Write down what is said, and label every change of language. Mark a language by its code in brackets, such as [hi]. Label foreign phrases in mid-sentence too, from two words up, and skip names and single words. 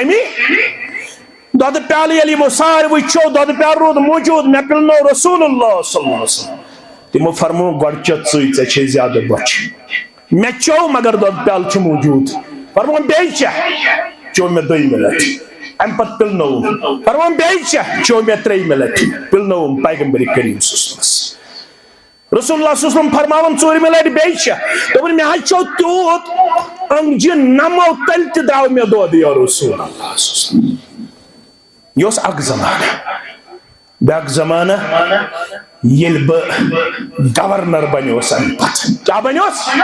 [ks] کٔمی دۄدٕ پیالہٕ ییٚلہِ یِمو ساروٕے چیوٚو دۄدٕ پیالہٕ روٗد موٗجوٗد مےٚ پِلنو رسول اللہ [ar] صلی اللہ علیہ وسلم [ks] تِمو فرمو گۄڈٕ چےٚ ژٕے ژےٚ چھے زیادٕ بۄچھِ مےٚ چیوٚو مگر دۄدٕ پیالہٕ چھُ موٗجوٗد فرمون بیٚیہِ چےٚ چیوٚو مےٚ 2مہِ لٹہِ امہِ پتہٕ پِلنووُم فرمون بیٚیہِ چےٚ چیوٚو مےٚ 3مہِ لٹہِ پِلنووُم پیغمبرِ کریم [ar] صلی اللہ علیہ وسلم [ks] رسول اللہ [ar] صلی اللہ علیہ وسلم [ks] فرماون 4مہِ لٹہِ بیٚیہِ چےٚ دوٚپُن مےٚ حظ چیوٚو تیوٗت أنٛگجہِ نمو تیٚلہِ تہِ درٛاو مےٚ دۄد [ar] یا رسول اللہ [ks] یہِ اوس اکھ زمانہٕ بیٛاکھ زمانہٕ ییٚلہِ بہٕ گورنر بنیوس امہِ پتہٕ کیٛاہ بنیوس